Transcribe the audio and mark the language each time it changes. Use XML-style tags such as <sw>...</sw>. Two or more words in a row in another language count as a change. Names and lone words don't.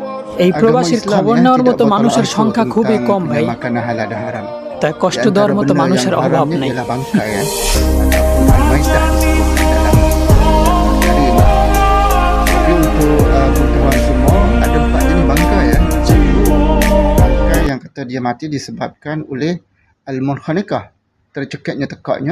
<bn>এই</bn> <ms>agama</ms> <bn>প্রবাসীর</bn> <ms>Islam</ms> <bn>খবর</bn> <ms>ya</ms> <bn>নেওয়ার</bn> <ms>tidak</ms> <bn>মতো মানুষের</bn> <ms>bertolak</ms> <bn>সংখ্যা</bn> <ms>ansur</ms> <bn>খুবই</bn> <ms>tentang</ms> <bn>কম ভাই,</bn> <ms>makanan halal dan haram.</ms> <bn>তাই</bn> <ms>Di</ms> <bn>কষ্ট</bn> <ms>antara</ms> <bn>দেওয়ার মতো</bn> <ms>benda yang</ms> <bn>মানুষের অভাব</bn> <ms>haramnya</ms> <bn>নেই।</bn> <ms>ialah bangkai ya, ataupun al-maitah disebutkan dalam Karim. Tapi untuk pengetahuan semua, ada 4 jenis bangkai ya. Satu, bangkai yang kata dia mati disebabkan oleh al-munkhaniqah, tercekiknya tekaknya.</ms>